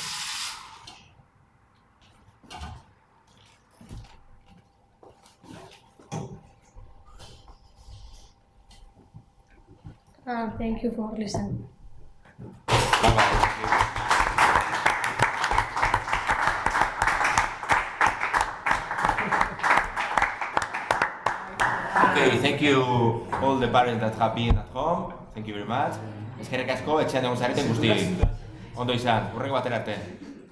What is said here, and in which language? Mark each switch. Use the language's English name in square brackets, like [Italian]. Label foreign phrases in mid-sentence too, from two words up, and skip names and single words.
[English] Thank you for listening. Okay, thank you all the parents that have been at home. Thank you very much. [Basque] Eskerrik asko etxean egon zareten guztioi. Ondo izan, hurrengo batera arte.